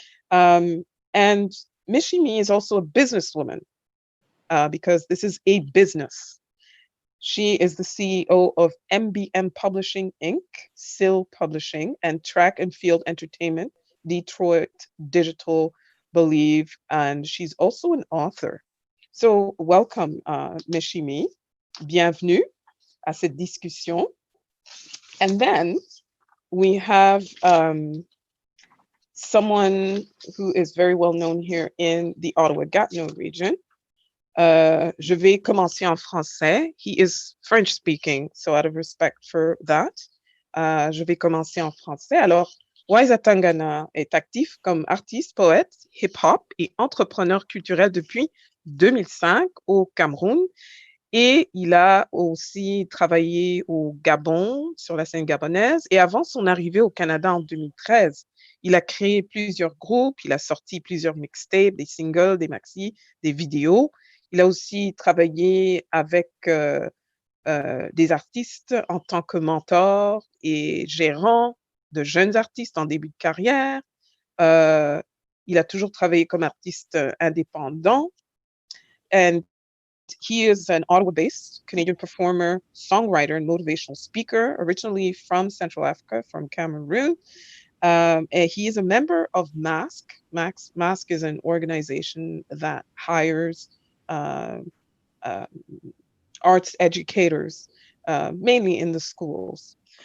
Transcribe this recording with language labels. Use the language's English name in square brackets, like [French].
[English] And Mishimi is also a businesswoman because this is a business. She is the CEO of MBM Publishing Inc., SIL Publishing, and Track and Field Entertainment, Detroit Digital Believe, and she's also an author. So welcome, Mishimi. [French] Bienvenue à cette discussion. [English] And then we have someone who is very well known here in the Ottawa-Gatineau region. [French] Je vais commencer en français. [English] He is French speaking, so out of respect for that, [French] je vais commencer en français. Alors, Wise Atangana est actif comme artiste, poète, hip-hop et entrepreneur culturel depuis 2005 au Cameroun. Et il a aussi travaillé au Gabon, sur la scène gabonaise. Et avant son arrivée au Canada en 2013, il a créé plusieurs groupes, il a sorti plusieurs mixtapes, des singles, des maxis, des vidéos. Il a aussi travaillé avec des artistes en tant que mentor et gérant de jeunes artistes en début de carrière. Il a toujours travaillé comme artiste indépendant. [English] And he is an Ottawa-based Canadian performer, songwriter, and motivational speaker, originally from Central Africa, from Cameroon. And he is a member of MASK. MASK is an organization that hires arts educators, mainly in the schools.